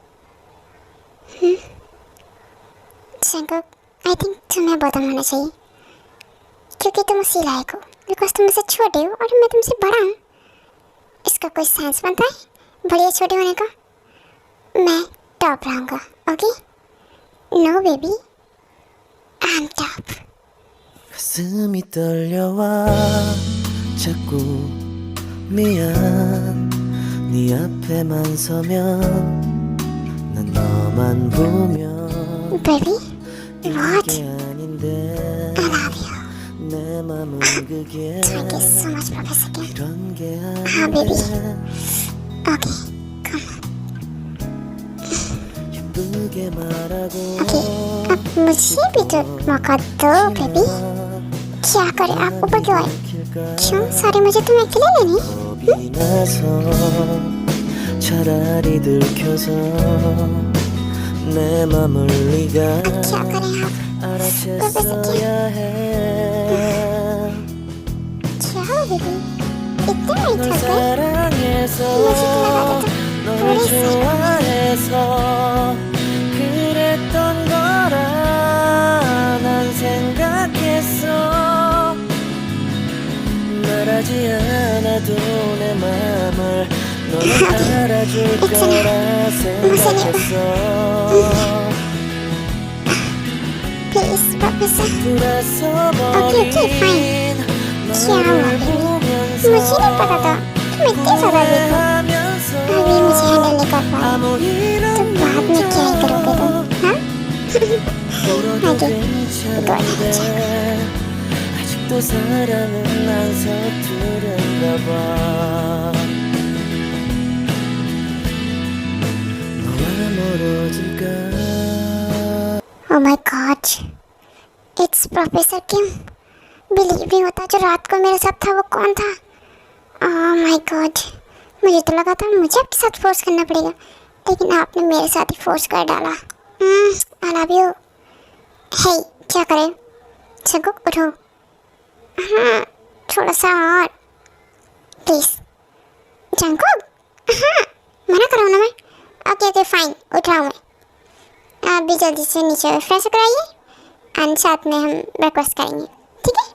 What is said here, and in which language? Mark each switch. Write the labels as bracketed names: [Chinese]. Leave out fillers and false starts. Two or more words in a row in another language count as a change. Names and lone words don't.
[Hindi] शंकर, [English] I think [Hindi] तुम्हें बॉटम होना चाहिए, क्योंकि तुम उसी लायक हो, बिकॉज तुम मुझसे छोटे हो और मैं तुमसे बड़ा हूँ। इसका कोई सेंस बनता है बड़े छोटे होने का? मैं टॉप रहूँगा, [English] Okay? No baby, I am top. [Korean] 가슴이 떨려와 자꾸 미안 네 앞에만 서면 난 너만 보면 [English] बेबी, what? [Korean] 이게 아닌데 [English] I love you. [Korean] 내 맘은 그게 [English] Thank you so much, Professor Kim. [Korean] 이런 게 [English] baby. [Korean] 아닌데 [English] Okay, come on. [Korean] 예쁘게 말하고 [Hindi] Okay, अब मुझे भी तो मौका दो बेबी। क्या करे आप ऊपर क्यों आए? क्यों सारे मुझे तुम अकेले लेने? [Korean] 겁이 나서 차라리 들켜서 내 맘을 네가 [Hindi] क्या करें आप? [Korean] 알아챘어야 해 [Hindi] क्या हो बेबी? इतने नहीं [Korean] 널 [Hindi] थक गए? [Korean] 사랑해서 널 우리 좋아해서 그랬던 거라 난 생각했어 말하지 않아도 내 맘을 너는 알아줄 거라 생각했어 [English] Please, Professor. [Korean] 돌아서 [English] Okay, fine. [Korean] 버린 [Hindi] क्या हुआ [Korean] 너를 [Hindi] बेबी? [Korean] 보면서 [Hindi] मुझे नहीं पता था तुम इतने ज़्यादा वीक हो। अभी मुझे हैंडल नहीं कर पाए [Korean] 아무 일 [Hindi] तो बाद में क्या ही करोगे तुम? हाँ? [Korean] 울어도 [English] Okay, [Korean] 괜찮은데 아직도 사랑은 안 서투른가 봐 너와 멀어질까 [English] Oh my God, it's Professor Kim. [Hindi] बिलीव नहीं होता जो रात को मेरे साथ था वो कौन था? [English] Oh my God, [Hindi] मुझे तो लगा था मुझे आपके साथ फोर्स करना पड़ेगा, लेकिन आपने मेरे साथ ही फोर्स कर डाला। [English] I love you. [Hindi] Hey, क्या करे? जंकुक उठो। हाँ, थोड़ा सा और प्लीज। जंकुक, हाँ, मना कर रहा हूँ ना मैं। ओके ओके फाइन, उठ रहा हूँ मैं। आप भी जल्दी से नीचे फ्रेश होकर आइए और साथ में हम ब्रेकफास्ट करेंगे, ठीक है?